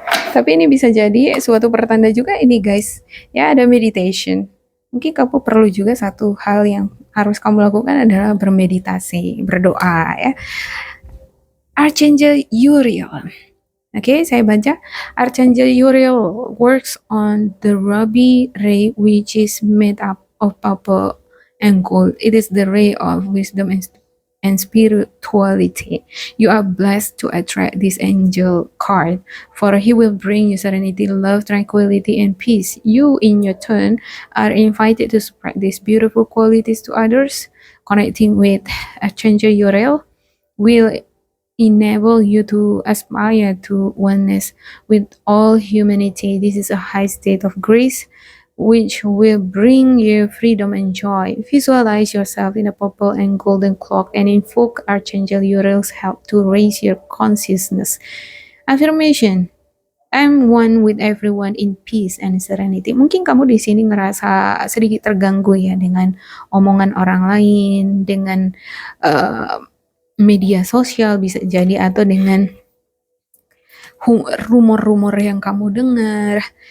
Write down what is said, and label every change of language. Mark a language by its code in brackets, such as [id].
[id] Tapi ini bisa jadi suatu pertanda juga ini guys. Ya, ada meditation. Mungkin kamu perlu juga satu hal yang harus kamu lakukan adalah bermeditasi, berdoa ya. Archangel Uriel. Oke, saya baca. [en] Archangel Uriel works on the ruby ray which is made up of purple and gold. It is the ray of wisdom and spirituality. You are blessed to attract this angel card, for he will bring you serenity, love, tranquility, and peace. You, in your turn, are invited to spread these beautiful qualities to others. Connecting with Archangel Uriel will enable you to aspire to oneness with all humanity. This is a high state of grace which will bring you freedom and joy. Visualize yourself in a purple and golden cloak and invoke Archangel Uriel's help to raise your consciousness. Affirmation: I'm one with everyone in peace and serenity. [id] Mungkin kamu di sini ngerasa sedikit terganggu ya dengan omongan orang lain, dengan media sosial bisa jadi, atau dengan rumor-rumor yang kamu dengar.